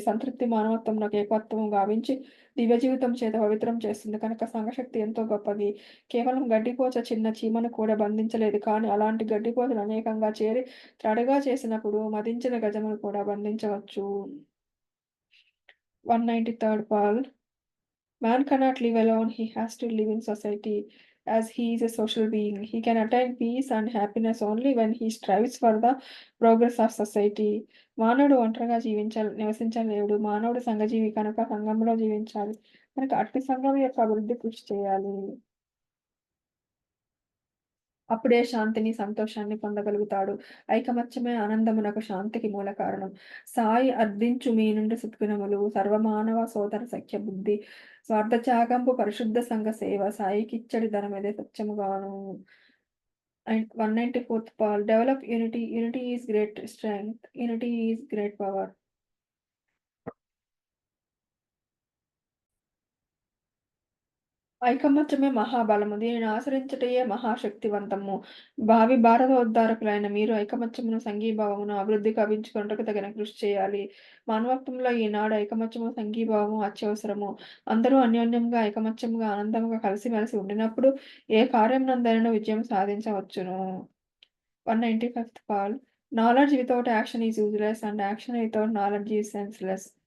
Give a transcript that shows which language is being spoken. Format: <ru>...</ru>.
<te>సంతృప్తి మానవత్వమునకు ఏకత్వము గావించి దివ్య జీవితం చేత పవిత్రం చేస్తుంది. కనుక సంఘశక్తి ఎంతో గొప్పది. కేవలం గడ్డిపోచ చిన్న చీమను కూడా బంధించలేదు. కానీ అలాంటి గడ్డిపోచలు అనేకంగా చేరి త్రడగా చేసినప్పుడు మదించిన గజమును కూడా బంధించవచ్చు.</te> <en>193rd Paul. Man cannot live alone, he has to live in society as he is a social being. He can attain peace and happiness only when he strives for the progress of society.</en> <te>మానవుడు ఒంటరిగా నివసించలేడు. మానవుడు సంఘజీవి కనుక సంఘంలో జీవించాలి. కనుక అట్టి సంఘం యొక్క అభివృద్ధి కృషి చేయాలి. అప్పుడే శాంతిని, సంతోషాన్ని పొందగలుగుతాడు. ఐకమత్యమే ఆనందమునకు, శాంతికి మూల కారణం. సాయి అర్థించు మీ నుండి సుఖినములు సర్వమానవ సోదర సఖ్య బుద్ధి స్వార్థత్యాగంపు పరిశుద్ధ సంఘ సేవ సాయికిచ్చడి ధనమిదే సత్యముగాను.</te> <en>And 194th Paul. Develop unity. Unity is great strength. Unity is great power.</en> <te>ఐకమత్యమే మహాబలము. దీనిని ఆచరించుటయే మహాశక్తివంతము. భావి భారతోద్ధారకులైన మీరు ఐకమత్యమును, సంఘీభావమును అభివృద్ధి గావించుకొనుటకు తగిన కృషి చేయాలి. మానవత్వంలో ఈనాడు ఐకమత్యము, సంఘీభావము అత్యవసరము. అందరూ అన్యోన్యంగా, ఐకమత్యముగా, ఆనందముగా కలిసిమెలిసి ఉండినప్పుడు ఏ కార్యమునందైనను విజయం సాధించవచ్చును.</te> <en>195th Paul. Knowledge without action is useless, and action without knowledge is senseless.</en>